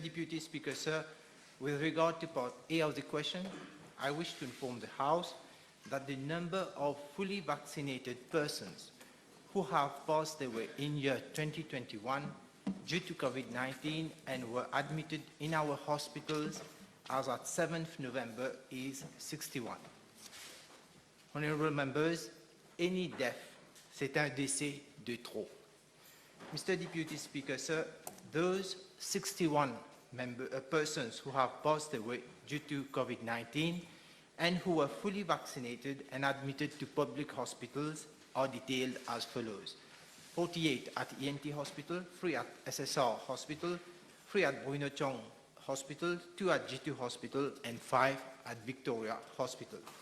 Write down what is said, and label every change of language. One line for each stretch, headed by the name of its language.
English: Deputy Speaker, sir, with regard to part A of the question, I wish to inform the House that the number of fully vaccinated persons who have passed away in year 2021 due to COVID-19 and were admitted in our hospitals as at 7th November is 61. Honourable members, any death,
French: c'est un décès de trop.
English: Mr. Deputy Speaker, sir, those 61 persons who have passed away due to COVID-19 and who were fully vaccinated and admitted to public hospitals are detailed as follows. 48 at ENT Hospital, 3 at SSR Hospital, 3 at Bruno Chong Hospital, 2 at G2 Hospital, and 5 at Victoria Hospital.